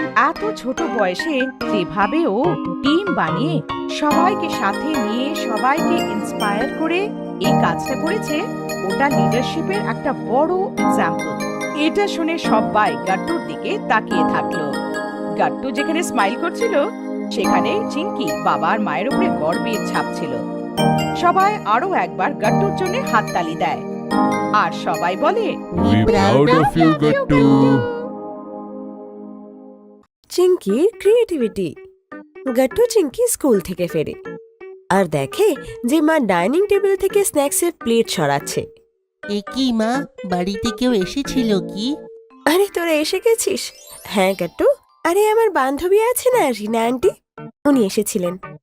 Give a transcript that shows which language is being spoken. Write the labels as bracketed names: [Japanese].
[Bangla] এত ছোট বয়সে যেভাবে ও টিম বানিয়ে সবাইকে সাথে নিয়ে সবাইকে ইন্সপায়ার করে এই কাজটা করেছে, ওটা লিডারশিপের একটা বড় এক্সাম্পল। এটা শুনে সবাই গাট্টুর দিকে তাকিয়ে থাকলো। গাট্টু যেখানে স্মাইল করছিল, সেখানে চিঙ্কি বাবা আর মায়ের উপরে গর্বের ছাপ ছিল। সবাই আরো একবার গাট্টুর জন্য হাততালি দেয় আর সবাই বলে, [English] We proud of you, Gattu. [Bangla] চিঙ্কির creativity. Gattu Chinki school থেকে ফেরে আর দেখে যে মা ডাইনিং টেবিল থেকে স্ন্যাক্সের প্লেট সরাচ্ছে। এ কি মা, বাড়িতে কেউ এসেছিল কি? আরে তোরা এসে গেছিস? হ্যাঁ গাট্টু, আরে আমার বান্ধবী আছে না, রিনা আন্টি, উনি এসেছিলেন।